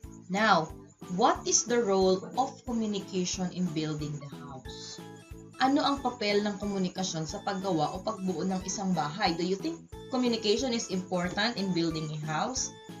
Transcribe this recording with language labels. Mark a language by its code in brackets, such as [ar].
[en] Now, what is the role of communication in building the house? [tl] Ano ang papel ng komunikasyon sa paggawa o pagbuo ng isang bahay? [en] Do you think communication is important in building a house?